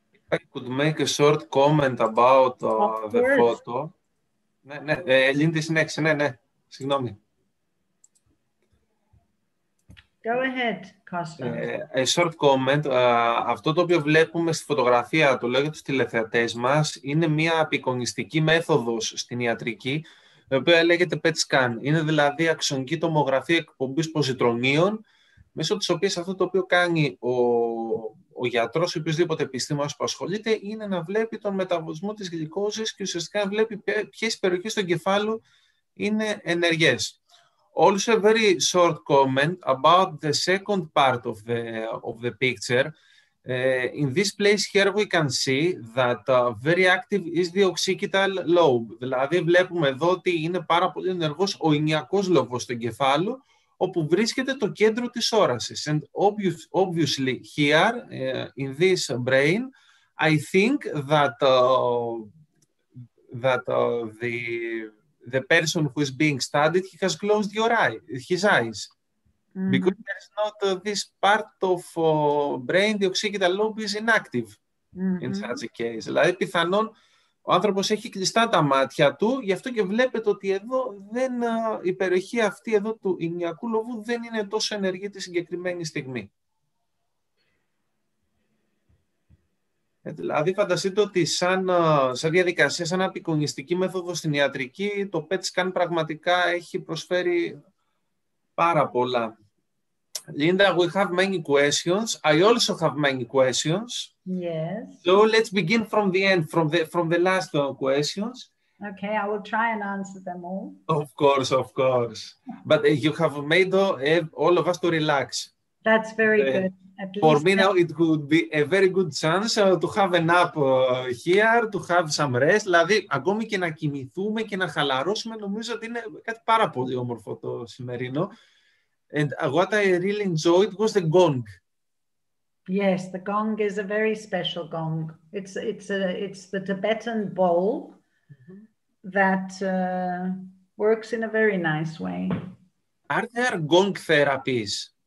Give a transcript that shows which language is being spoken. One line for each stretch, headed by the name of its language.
English: I could make a short comment about the photo.
Greek: Lindy, συνέχισε, ναι, συγγνώμη.
English: Go ahead, Costa. A short comment.
Greek: Αυτό το οποίο βλέπουμε στη φωτογραφία, το λέω για τους τηλεθεατές μας, είναι μια απεικονιστική μέθοδος στην ιατρική, η οποία λέγεται PET scan. Είναι δηλαδή αξονική τομογραφία εκπομπής ποζιτρονίων, μέσω της οποίας αυτό το οποίο κάνει ο γιατρός ή οποιοσδήποτε επιστήμονας που ασχολείται είναι να βλέπει τον μεταβολισμό της γλυκόζης και ουσιαστικά να βλέπει ποιες περιοχές του εγκεφάλου είναι ενεργές.
English: Also, a very short comment about the second part of the picture. In this place here we can see that very active is the occipital lobe.
Greek: Δηλαδή βλέπουμε εδώ ότι είναι πάρα πολύ ενεργός ο ηνιακός λόβος του εγκεφάλου, όπου βρίσκεται το κέντρο της όρασης.
English: And obviously here, in this brain, I think that the person who is being studied, he has closed his eyes. Mm-hmm. Because there's not this part of brain, the occipital lobe is inactive in such a case.
Greek: Δηλαδή, πιθανόν ο άνθρωπος έχει κλειστά τα μάτια του, γι' αυτό και βλέπετε ότι εδώ η περιοχή αυτή εδώ του ηνιακού λοβού δεν είναι τόσο ενεργή τη συγκεκριμένη στιγμή. Δηλαδή, φανταστείτε ότι σαν διαδικασία, σαν απεικονιστική μέθοδο στην ιατρική, το PET scan πραγματικά έχει προσφέρει πάρα πολλά.
English: Linda, we have many questions. I also have many questions. Yes. So let's begin from the end, from the last questions. Okay, I will try and answer them all. Of course. But you have made all of us to relax. That's very good. At least for me now, it would be a very good chance to have a nap here, to have some rest.
Greek: Δηλαδή, ακόμη και να κοιμηθούμε και να χαλαρώσουμε, νομίζω ότι είναι κάτι πάρα πολύ όμορφο το σημερινό.
English: And what I really enjoyed was the gong. Yes, the gong is a very special gong. It's the Tibetan bowl that works in a very nice way. Are there gong therapies?